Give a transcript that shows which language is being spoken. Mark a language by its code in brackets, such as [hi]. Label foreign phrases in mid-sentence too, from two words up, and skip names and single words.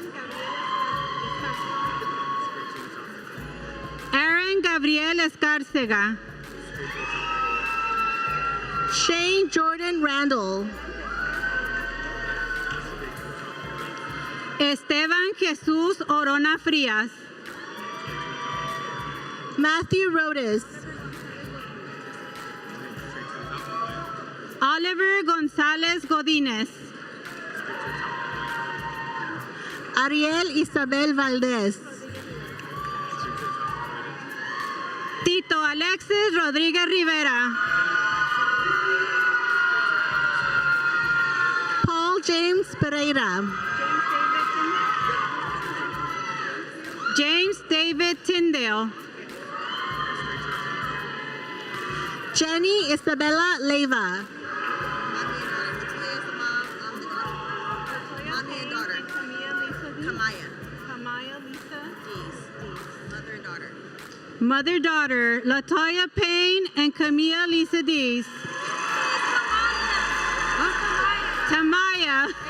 [en] Aaron Gabriel Escárcega. Shane Jordan Randall. Esteban Jesús Orona Frías. Matthew Rodas. Oliver González Godínez. Ariel Isabel Valdez. Tito Alexis Rodríguez Rivera. Paul James Pereira. James David Tyndale. Jenny Isabella Leyva. Mother-daughter, Latoya Payne and Camilla Lisa Dees. Tamaya.